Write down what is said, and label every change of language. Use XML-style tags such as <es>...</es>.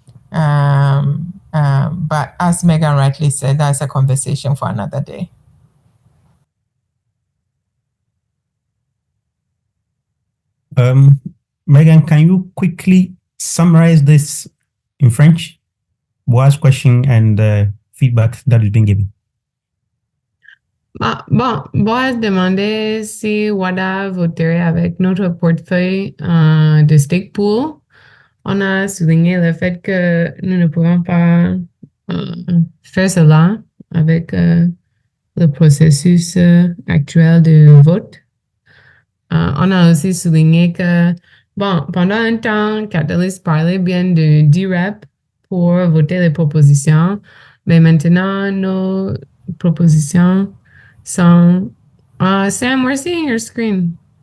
<en>But as Megan rightly said, that's a conversation for another day. Megan, can you quickly summarize this in French? Boaz's question and feedback that is being given.</en> <fr>Bon, Boaz demandait si WADA voterait avec notre portefeuille de stake pool. On a souligné le fait que nous ne pouvons pas faire cela avec le processus actuel de vote. On a aussi souligné que, bon, pendant un temps, Catalyst parlait bien de DREP pour voter les propositions, mais maintenant, nos propositions sont...</fr> <en>Sam, we're seeing your screen.</en>